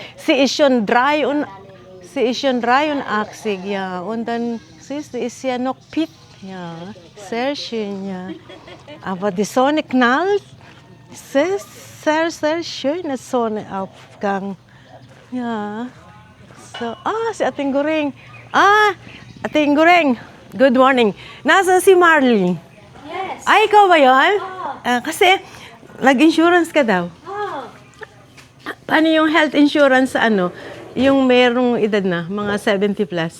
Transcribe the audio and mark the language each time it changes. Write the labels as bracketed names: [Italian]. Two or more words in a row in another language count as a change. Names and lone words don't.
[German] Sie ist schon 83, ja. Und dann, siehst du, ist ja noch fit. Ja, sehr schön, ja. Aber die Sonne knallt. Sehr, sehr, sehr schöner Sonnenaufgang. Ja. So, [Filipino] si Ating Goreng. [English] Ating Goreng. Good morning. [Filipino] Nasaan si Marlene? [English] Yes. [Filipino] Ay, ikaw ba yun? Kasi, nag-insurance ka daw. Oh. Paano yung [English] health insurance [Filipino] sa ano? Yung merong edad na, mga 70 plus.